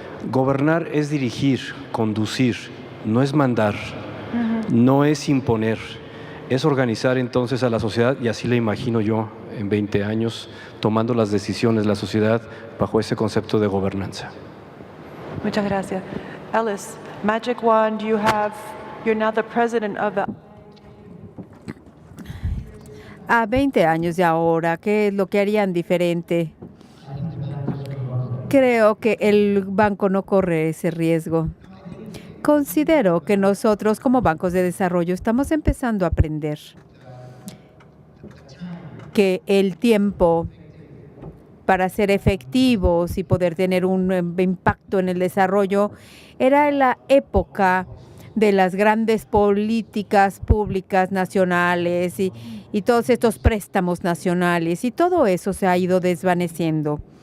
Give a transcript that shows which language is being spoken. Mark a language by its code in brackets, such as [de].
[es] Gobernar es dirigir, conducir, no es mandar, no es imponer, es organizar entonces a la sociedad, y así la imagino yo en 20 años tomando las decisiones de la sociedad bajo ese concepto de gobernanza. Muchas gracias. [en] Ellis, Magic Wand, you're now the president of the... [es] A 20 años de ahora, ¿qué es lo que harían diferente? Creo que el banco no corre ese riesgo. Considero que nosotros como bancos de desarrollo estamos empezando a aprender que el tiempo para ser efectivos y poder tener un impacto en el desarrollo era la época de las grandes políticas públicas nacionales y todos estos préstamos nacionales, y todo eso se ha ido desvaneciendo.